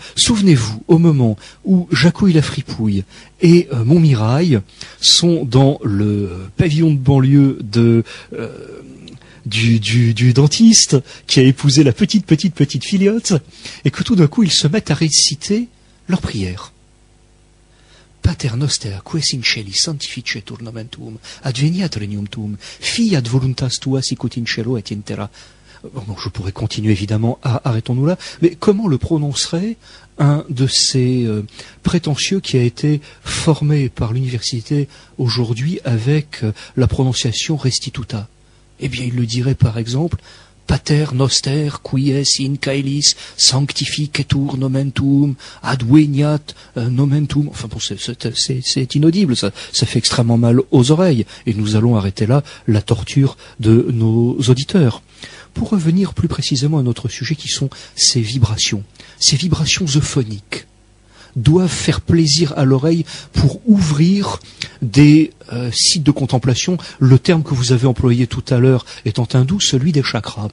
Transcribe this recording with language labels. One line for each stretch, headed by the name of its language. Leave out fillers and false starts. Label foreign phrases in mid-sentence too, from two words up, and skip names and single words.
French: Souvenez-vous, au moment où Jacouille la Fripouille et Montmirail sont dans le pavillon de banlieue du dentiste qui a épousé la petite filiote, et que tout d'un coup ils se mettent à réciter leur prière.
Latin: Pater noster, qui es in celi, sanctificetur nomen tuum, adveniat regnum tuum, fiat voluntas tua sicut in cielo et in terra.
French: Bon, je pourrais continuer évidemment, arrêtons-nous là, mais comment le prononcerait un de ces prétentieux qui a été formé par l'université aujourd'hui avec la prononciation restituta? Eh bien, il le dirait par exemple
Latin: Pater noster qui es in caelis sanctificetur nomen tuum adveniat nomen tuum.
French: Enfin bon, c'est inaudible, ça fait extrêmement mal aux oreilles, et nous allons arrêter là la torture de nos auditeurs. Pour revenir plus précisément à notre sujet qui sont ces vibrations euphoniques doivent faire plaisir à l'oreille pour ouvrir des sites de contemplation, le terme que vous avez employé tout à l'heure étant hindou, celui des chakras.